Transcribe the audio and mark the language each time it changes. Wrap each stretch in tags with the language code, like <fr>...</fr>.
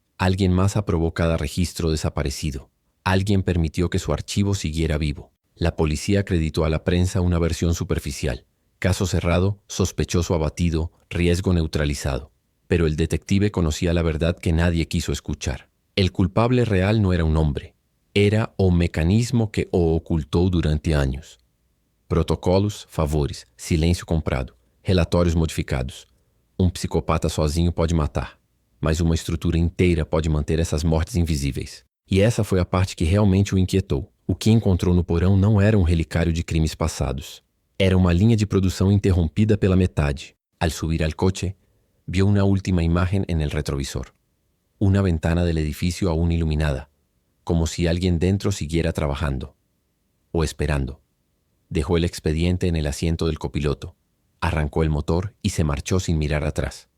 <es>Alguien más aprobó cada registro desaparecido. Alguien permitió que su archivo siguiera vivo. La policía acreditó a la prensa una versión superficial. Caso cerrado, sospechoso abatido, riesgo neutralizado. Pero el detective conocía la verdad que nadie quiso escuchar. El culpable real no era un hombre.</es> <pt>Era o mecanismo que o ocultou durante anos. Protocolos, favores, silêncio comprado, relatórios modificados. Psicopata sozinho pode matar, mas uma estrutura inteira pode manter essas mortes invisíveis. E essa foi a parte que realmente o inquietou. O que encontrou no porão não era um relicário de crimes passados. Era uma linha de produção interrompida pela metade.</pt> <es>Al subir al coche, vio una última imagen en el retrovisor. Una ventana del edificio aún iluminada, como si alguien dentro siguiera trabajando o esperando. Dejó el expediente en el asiento del copiloto, arrancó el motor y se marchó sin mirar atrás.</es>